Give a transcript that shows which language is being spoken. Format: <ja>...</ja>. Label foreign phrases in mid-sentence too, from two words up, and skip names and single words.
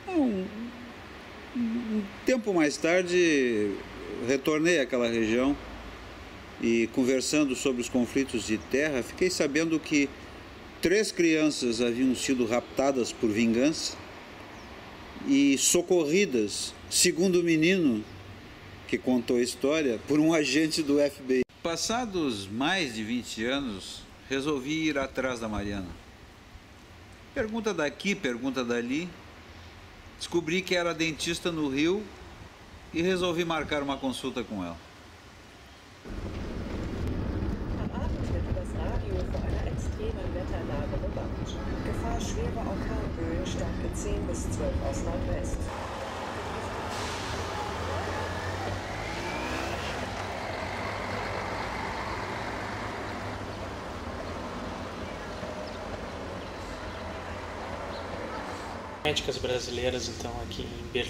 <pt>Um tempo mais tarde, retornei àquela região e, conversando sobre os conflitos de terra, fiquei sabendo que 3 crianças haviam sido raptadas por vingança e socorridas, segundo o menino que contou a história, por um agente do FBI. Passados mais de 20 anos, resolvi ir atrás da Mariana. Pergunta daqui, pergunta dali. Descobri que era dentista no Rio e resolvi marcar uma consulta com ela.</pt> <de>Am Abend wird das Radio vor einer extremen Wetterlage bewacht. Gefahr schwerer Orkanböen, Stärke 10 bis 12 aus Nordwest.</de> <pt>Médicas brasileiras, então, aqui em Berlim.</pt>